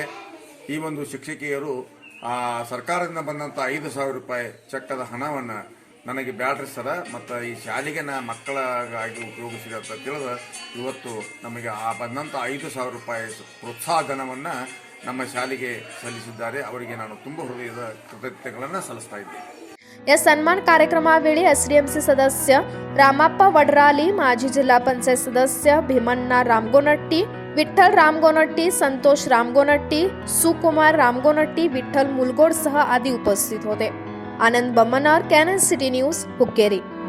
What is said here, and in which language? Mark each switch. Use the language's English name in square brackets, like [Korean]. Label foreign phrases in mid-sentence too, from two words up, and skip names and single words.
[Kannada] ಈ ಒಂದು ಶಿಕ್ಷಕಿಯರು ಸರ್ಕಾರದಿಂದ ಬಂದಂಥ 5,000 ರೂಪಾಯಿ ಚೆಕ್ಕದ ಹಣವನ್ನು ನನಗೆ ಬ್ಯಾಡ್ರಿ ಸರ ಮತ್ತು ಈ ಶಾಲೆಗೆ ಮಕ್ಕಳಿಗಾಗಿ ಉಪಯೋಗಿಸಿದೆ ಅಂತ ತಿಳಿದು ಇವತ್ತು ನಮಗೆ ಆ ಬಂದಂಥ 5,000 ರೂಪಾಯಿ ಪ್ರೋತ್ಸಾಹ ಧನವನ್ನು ನಮ್ಮ ಶಾಲೆಗೆ ಸಲ್ಲಿಸಿದ್ದಾರೆ. ಅವರಿಗೆ ನಾನು ತುಂಬ ಹೃದಯದ ಕೃತಜ್ಞತೆಗಳನ್ನು ಸಲ್ಲಿಸ್ತಾ ಇದ್ದೇನೆ. [Marathi] या सन्मान कार्यक्रमावेळी SDMC सदस्य रामाप्पा वडराली, माजी जिल्हा पंचायत सदस्य भीमण्णा रामगोनट्टी, विठ्ठल रामगोनट्टी, संतोष रामगोनट्टी, सुकुमार रामगोनट्टी, विठ्ठल मुलगोडसह आदी उपस्थित होते. आनंद बम्मनार, कॅनन सिटी न्यूज, हुक्केरी.